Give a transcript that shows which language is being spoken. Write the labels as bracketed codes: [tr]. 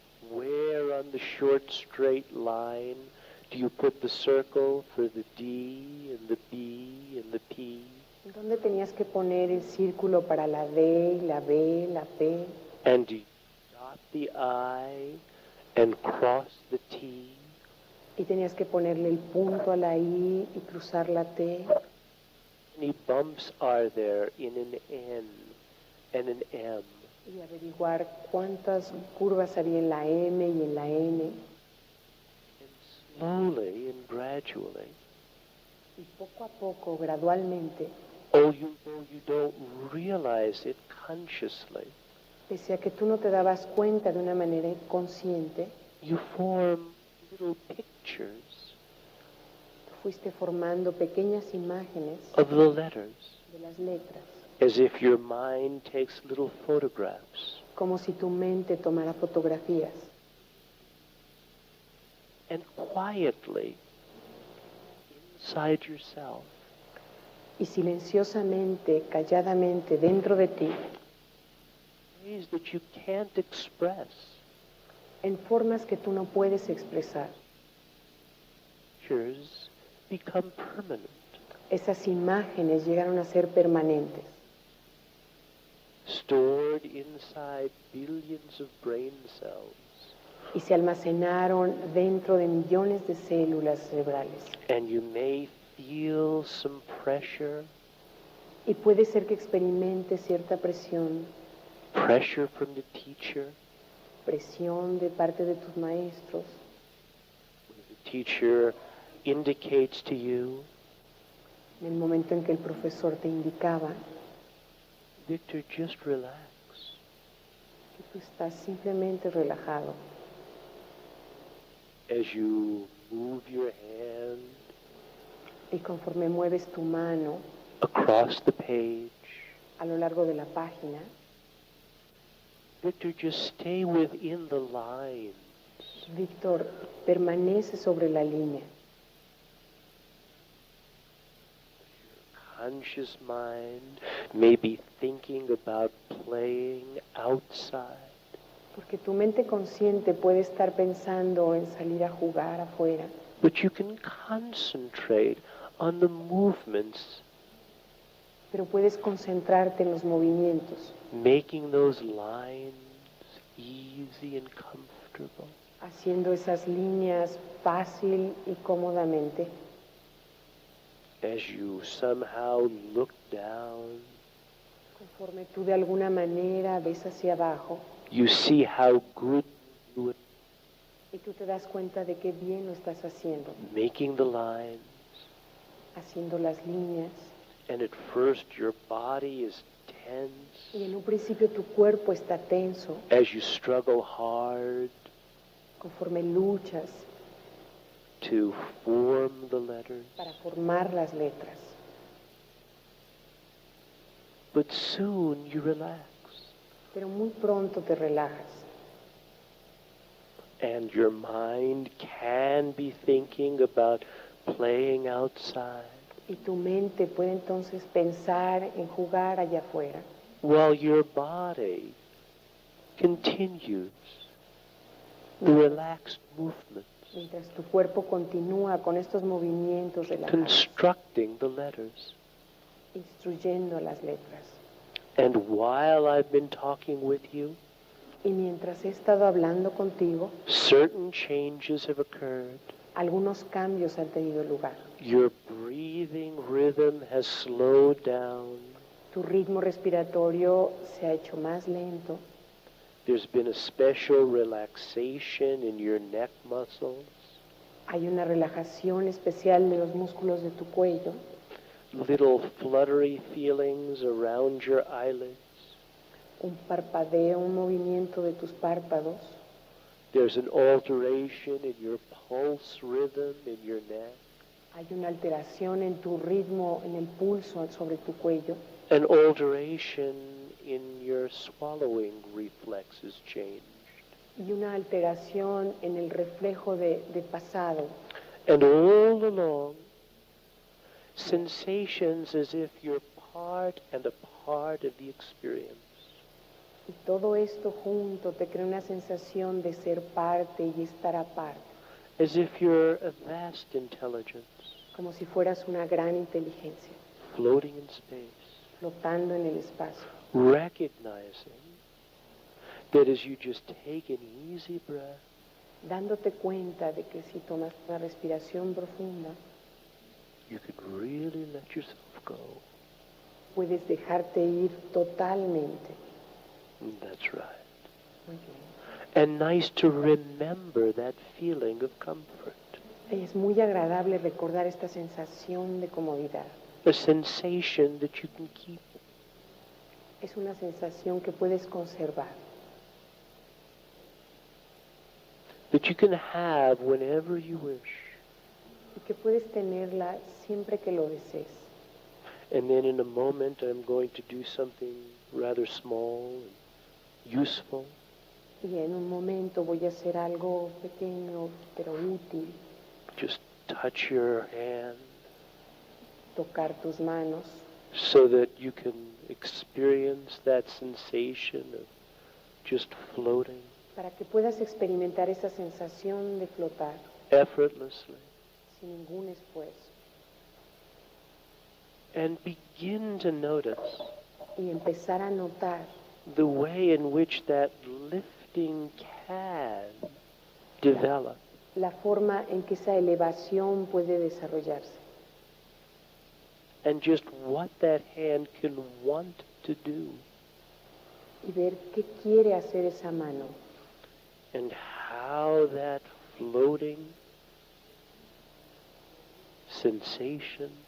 [en] Where on the short straight line do you put the circle for the D and the B and the P? [es] ¿Dónde tenías que poner el círculo para la D, la B, la P? [en] And do you dot the I and cross the T? [es] Y tenías que ponerle el punto a la I y cruzar la T. [en] How many bumps are there in an N and an M? [es] Y averiguar cuántas curvas había en la M y en la N. [en] And slowly and gradually, [es] Y poco a poco, gradualmente, [en] though you don't realize it consciously, [es] pese a que tú no te dabas cuenta de una manera consciente, [en] you form little pictures [es] tú fuiste formando pequeñas imágenes [en] of the letters, [es] de las letras, [en] as if your mind takes little photographs. [es] como si tu mente tomara fotografías. [en] And quietly, inside yourself, [es] Y silenciosamente, calladamente, dentro de ti, [en] ways that you can't express, [es] en formas que tú no puedes expresar, [en] pictures become permanent. [es] esas imágenes llegaron a ser permanentes, [en] Stored inside billions of brain cells. [es] y se almacenaron dentro de millones de células cerebrales. [en] And you may feel some pressure, [es] Y puede ser que experimentes cierta presión, [en] pressure from the teacher. [es] presión de parte de tus maestros, [en] The teacher indicates to you, [es] en el momento en que el profesor te indicaba [en] Victor, just relax. [es] que tú estás simplemente relajado. [en] As you move your hand [es] Y conforme mueves tu mano [en] across the page, [es] a lo largo de la página, [en] Victor, just stay within the lines. [es] Víctor, permanece sobre la línea. [en] Conscious mind may be thinking about playing outside. [es] Porque tu mente consciente puede estar pensando en salir a jugar afuera, [en] But you can concentrate on the movements, [es] pero puedes concentrarte en los movimientos, [en] making those lines easy and comfortable. [es] haciendo esas líneas fácil y cómodamente. [en] As you somehow look down, [es] Conforme tú de alguna manera ves hacia abajo [en] you see how good you do it, [es] y tú te das cuenta de qué bien lo estás haciendo, [en] making the lines. [es] haciendo las líneas. [en] And at first your body is tense [es] Y en un principio tu cuerpo está tenso, [en] as you struggle hard [es] conforme luchas [en] to form the letters. [es] para formar las letras. [en] But soon you relax [es] Pero muy pronto te relajas [en] and your mind can be thinking about playing outside [es] y tu mente puede entonces pensar en jugar allá afuera, [en] while your body continues the relaxed movements, [es] mientras tu cuerpo continúa con estos movimientos relajados, [en] constructing the letters. [es] instruyendo las letras. [en] And while I've been talking with you, [es] Y mientras he estado hablando contigo, [en] certain changes have occurred. [es] algunos cambios han tenido lugar. [en] Your breathing rhythm has slowed down. [es] Tu ritmo respiratorio se ha hecho más lento. [en] There's been a special relaxation in your neck muscles. [es] Hay una relajación especial de los músculos de tu cuello. [en] Little fluttery feelings around your eyelids. [es] Un parpadeo, un movimiento de tus párpados. [en] There's an alteration in your pulse rhythm in your neck. [es] Hay una alteración en tu ritmo, en el pulso sobre tu cuello. [en] An alteration in your swallowing reflexes changed. [es] Y una alteración en el reflejo de pasado. [en] And all along, sensations as if you're part and a part of the experience. [es] Y todo esto junto te crea una sensación de ser parte y estar aparte. [en] As if you're a vast intelligence [es] Como si fueras una gran inteligencia, [en] floating in space, [es] flotando en el espacio. [en] recognizing that as you just take an easy breath, [es] Dándote cuenta de que si tomas una respiración profunda, [en] you can really let yourself go. [es] puedes dejarte ir totalmente. [en] That's right. [es] Muy bien. [en] And nice to remember that feeling of comfort, [es] Y es muy agradable recordar esta sensación de comodidad. [en] a sensation that you can keep. [es] Es una sensación que puedes conservar, [en] That you can have whenever you wish. [es] y que puedes tenerla siempre que lo desees. [en] And then in a moment I'm going to do something rather small. useful. [es] Y en un momento voy a hacer algo pequeño pero útil, [en] Just touch your hand [es] tocar tus manos, [en] so that you can experience that sensation of just floating [es] para que puedas experimentar esa sensación de flotar [en] effortlessly. [es] sin ningún esfuerzo. [en] And begin to notice [es] Y empezar a notar [en] the way in which that lifting can develop. [es] la forma en que esa elevación puede desarrollarse. [en] And just what that hand can want to do. [es] Y ver qué quiere hacer esa mano. [en] And how that floating sensation